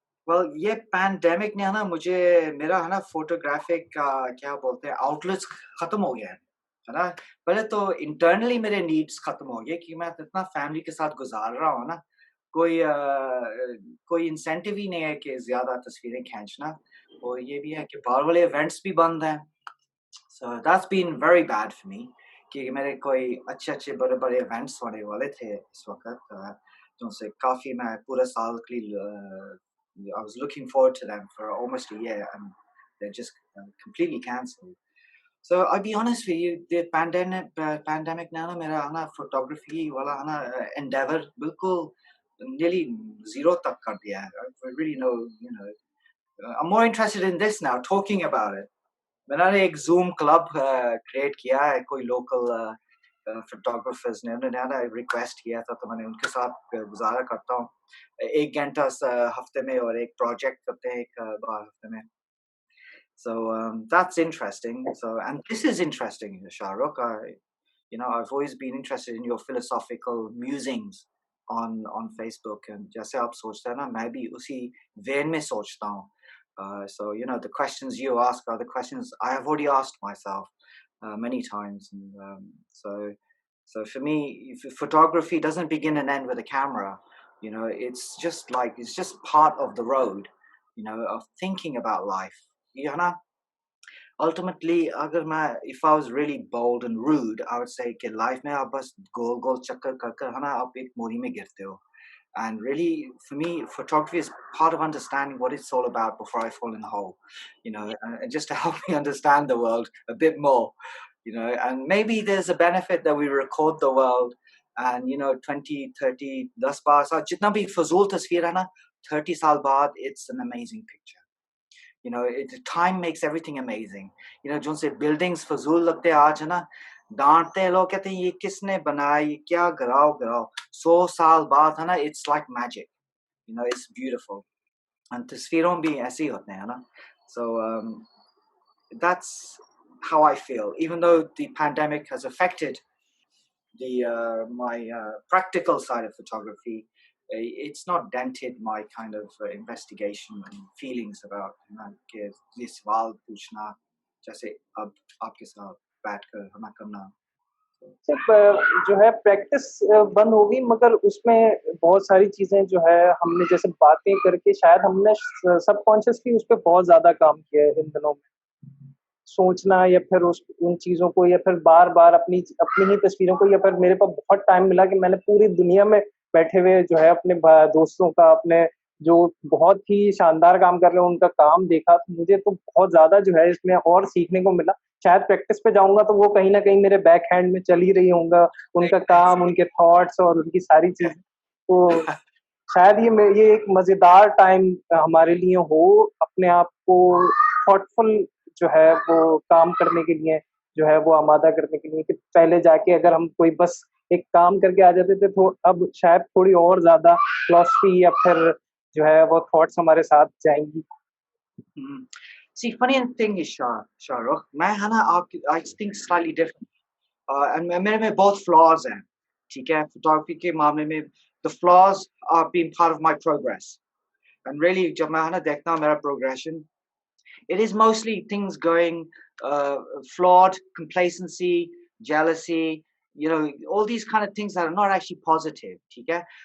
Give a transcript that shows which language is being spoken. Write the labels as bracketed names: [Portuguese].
[Hindi] Well, ये pandemic ने है ना मुझे मेरा है ना फोटोग्राफिक का क्या बोलते हैं आउटलेट्स खत्म हो गया है ना। पहले तो इंटरनली मेरे नीड्स खत्म हो गए कि मैं इतना फैमिली के साथ गुजार रहा हूँ ना, कोई इंसेंटिव ही नहीं है कि ज्यादा तस्वीरें खींचना। और ये भी है कि बाहर वाले इवेंट्स भी बंद हैं। [English] So that's been very bad for me [Hindi] कि मेरे कोई अच्छे-अच्छे बड़े-बड़े इवेंट्स होने वाले थे इस वक़्त, जो से काफ़ी मैं पूरे साल के लिए [English] I was looking forward to them for almost a year and they're just completely cancelled. So I'll be honest with you, the pandemic [Hindi] ने ना मेरा है ना photography वाला है ना endeavor बिल्कुल nearly zero तक कर दिया है. [English] I really know, I'm more interested in this now, talking about it. [Hindi] मैंने एक ज़ूम क्लब क्रिएट किया है, कोई लोकल फोटोग्राफर्स ने उन्होंने ना रिक्वेस्ट किया था, तो मैंने उनके साथ गुज़ारा करता हूँ। 1 घंटा हफ्ते में और एक प्रोजेक्ट करते हैं एक बार हफ्ते में। [English] So that's interesting. So and this is interesting, Shahrukh. I've always been interested in your philosophical musings on Facebook, and [Hindi] जैसे आप सोचते हैं ना, मैं भी उसी vein में सोचता हूँ. [English] So the questions you ask are the questions I have already asked myself many times, and so for me, photography doesn't begin and end with a camera. It's just part of the road, of thinking about life. You know, ultimately, if I was really bold and rude, I would say [Hindi] कि life में आप बस गोल गोल चक्कर कर कर है ना आप एक मोरी में गिरते हो. [English] And really, for me, photography is part of understanding what it's all about before I fall in the hole, and just to help me understand the world a bit more, and maybe there's a benefit that we record the world and, 20, 30, [Hindi] 10 बार साल जितना भी फजूल तस्वीर है ना, 30 साल बाद, [English] it's an amazing picture. Time makes everything amazing. [Hindi] जो से buildings फजूल लगते हैं आज है ना, डांटते हैं लोग, कहते हैं ये किसने बनाया, ये क्या गिराओ 100 साल बाद है ना, [English] it's like magic. It's beautiful. [Hindi] And तस्वीरों भी ऐसे ही होते हैं ना. [English] So that's how I feel. Even though the pandemic has affected my practical side of photography, it's not dented my kind of investigation and feelings about [Hindi] कि ये सवाल पूछना जैसे अब आपके साथ बैठकर हमें करना. सिर्फ़ जो है प्रैक्टिस बंद हो गई मगर उसमें बहुत सारी चीज़ें जो है हमने जैसे बातें करके शायद हमने स सबकॉन्शियसली उस पे बहुत ज़्यादा काम किया है इन दिनों में। सोचना या फिर उस उन चीज़ों को या फिर बार-बार अपनी अपनी ही तस्वीरों को या फिर मेरे पास बहुत टाइम मिला कि मैंने पूरी दुनिया में बैठे हुए जो है अपने दोस्तों का, अपने जो बहुत ही शानदार काम कर रहे हैं, उनका काम देखा, तो मुझे तो बहुत ज़्यादा जो है इसमें और सीखने को मिला। शायद प्रैक्टिस पे जाऊँगा तो वो कहीं न कहीं मेरे बैक हैंड में चल ही रही होंगा, उनका काम, उनके थॉट्स और उनकी सारी चीज़ें। तो शायद ये एक मज़ेदार टाइम हमारे लिए हो, अपने आप को थॉटफुल जो है वो काम करने के लिए, जो है वो आमादा करने के लिए कि पहले जाके अगर हम कोई बस एक काम करके आ जाते थे, तो अब शायद थोड़ी और ज़्यादा फिलॉसफी या फिर जो है वो थॉट्स हमारे साथ जाएँगी। Mhm. [English] See, funny thing is, Shahrukh, [Hindi] मैं है ना [English] I think slightly different. [Hindi] And मेरे में बहुत flaws हैं, ठीक है? [English] Photography [Hindi] के मामले में [English] the flaws are being part of my progress. And really, [Hindi] जब मैं है ना देखता हूँ मेरा [English] progression, it is mostly things going flawed, complacency, jealousy, all these kind of things that are not actually positive, [Hindi] ठीक है?